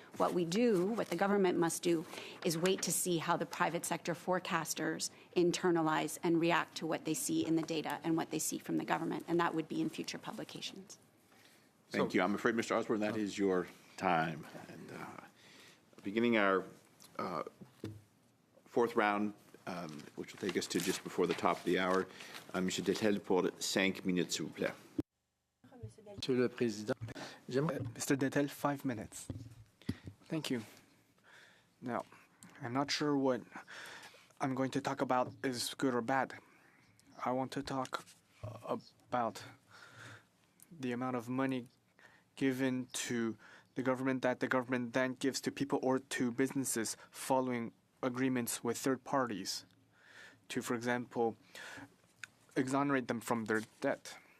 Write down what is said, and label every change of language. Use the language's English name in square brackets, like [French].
[English] What we do, what the government must do, is wait to see how the private sector forecasters internalize and react to what they see in the data and what they see from the government, and that would be in future publications. Thank you. I'm afraid, Mr. Osborne, that is your time. And beginning our fourth round, which will take us to just before the top of the hour, M. [French] Detel pour 5 minutes, s'il vous plaît. Monsieur le Président, Mr. [English] Detel, 5 minutes. Thank you. Now, I'm not sure what I'm going to talk about is good or bad. I want to talk about the amount of money given to the government that the government then gives to people or to businesses following agreements with third parties to, for example, exonerate them from their debt.